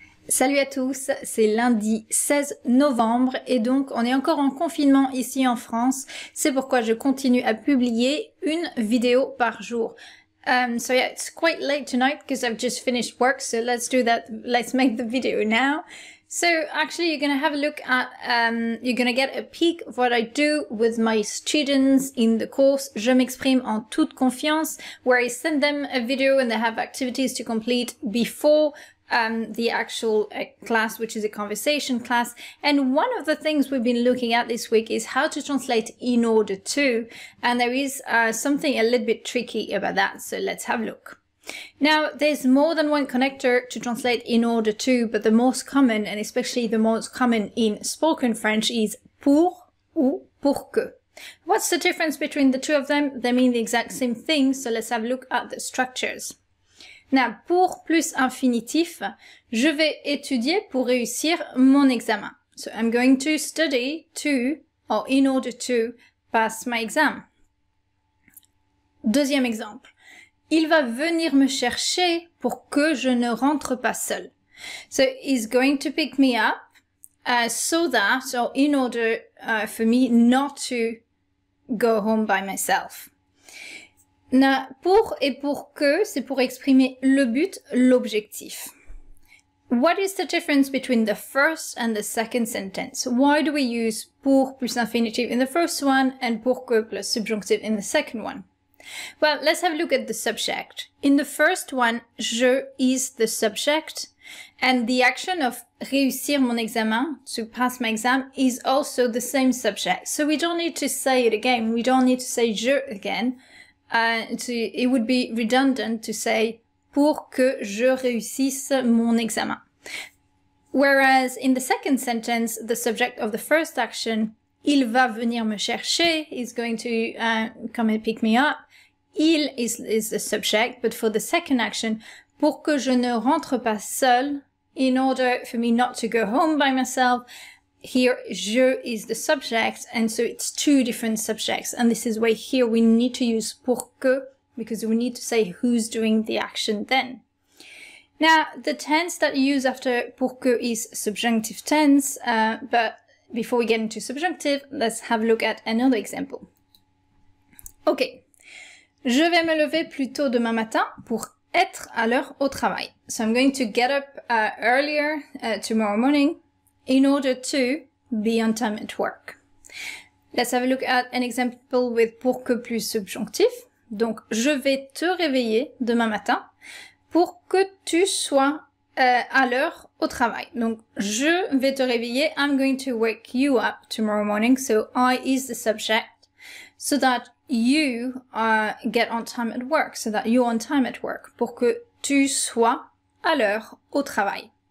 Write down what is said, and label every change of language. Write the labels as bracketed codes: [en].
[fr] Salut à tous, c'est lundi 16 novembre et donc on est encore en confinement ici en France. C'est pourquoi je continue à publier une vidéo par jour. [en] So yeah, it's quite late tonight because I've just finished work, so let's do that. Let's make the video now. So actually you're going to have a look at, you're going to get a peek of what I do with my students in the course Je m'exprime en toute confiance, where I send them a video and they have activities to complete before the actual class, which is a conversation class. And one of the things we've been looking at this week is how to translate in order to, and there is something a little bit tricky about that, so let's have a look. Now, there's more than one connector to translate in order to, but the most common, and especially the most common in spoken French, is [fr] pour ou pour que. [en] What's the difference between the two of them? They mean the exact same thing, so let's have a look at the structures. [fr] Now, pour plus infinitif, je vais étudier pour réussir mon examen. [en] So I'm going to study to, or in order to, pass my exam. [fr] Deuxième exemple. Il va venir me chercher pour que je ne rentre pas seul. [en] So he's going to pick me up so that, or in order for me not to go home by myself. [fr] Now, pour et pour que, c'est pour exprimer le but, l'objectif. [en] What is the difference between the first and the second sentence? Why do we use pour plus infinitive in the first one and pour que plus subjunctive in the second one? Well, let's have a look at the subject. In the first one, je is the subject, and the action of [fr] réussir mon examen, [en] to pass my exam, is also the same subject. So we don't need to say it again. We don't need to say je again. It would be redundant to say [fr] pour que je réussisse mon examen. [en] Whereas in the second sentence, the subject of the first action, [fr] il va venir me chercher, [en] is going to come and pick me up. Il is the subject, but for the second action, [fr] pour que je ne rentre pas seul, [en] in order for me not to go home by myself, here je is the subject, and so it's two different subjects. And this is why here we need to use pour que, because we need to say who's doing the action then. Now, the tense that you use after pour que is subjunctive tense, but before we get into subjunctive, let's have a look at another example. Okay. [fr] Je vais me lever plus tôt demain matin pour être à l'heure au travail. [en] So I'm going to get up earlier tomorrow morning in order to be on time at work. Let's have a look at an example with pour que plus subjonctif. [fr] Donc, je vais te réveiller demain matin pour que tu sois à l'heure au travail. Donc, je vais te réveiller. [en] I'm going to wake you up tomorrow morning. So, I is the subject. So that you get on time at work. So that you're on time at work. [fr] Pour que tu sois à l'heure au travail.